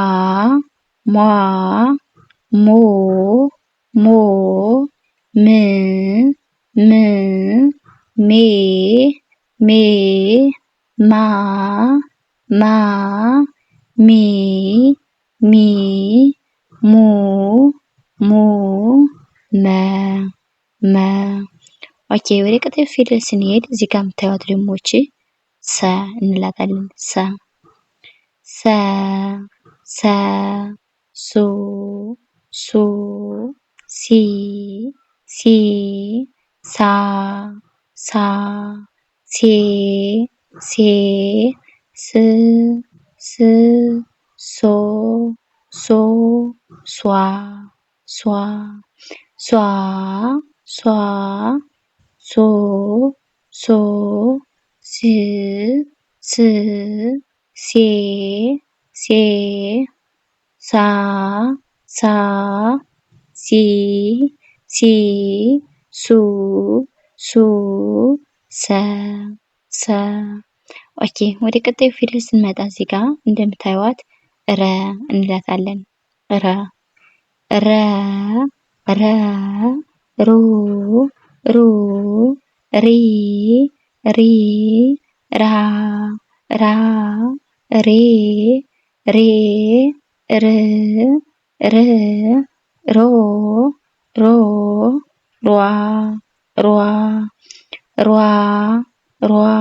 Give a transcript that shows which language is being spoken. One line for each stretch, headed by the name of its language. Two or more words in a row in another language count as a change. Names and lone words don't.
Amharic: ሟ ሞ ሞ ም ም ሜ ሜ ማ ማ ሚ ሚ ሙ ሙ መ መ ኦኬ ወደ ቀጣዩ ፊደል ስንሄድ እዚህ ጋር የምታዩት ደግሞ እቺ ሰ እንላታለን። ሰ ሰ ሰ ሱ ሱ ሲ ሲ ሳ ሳ ሴ ሴ ስ ስ ሶ ሶ ሷ ሷ ሷ ሷ ሶ ሶ ስ ስ ሴ ሴ ሳ ሳ ሲ ሲ ሱ ሱ ሰ ሰ ኦኬ ወደ ቀጣዩ ፊደል ስንመጣ እዚህ ጋር እንደምታዩት ረ እንላታለን። ረ ረ ረ ሩ ሩ ሪ ሪ ራ ራ ሬ ሬ ር ር ሮ ሮ ሯ ሯ ሯ ሯ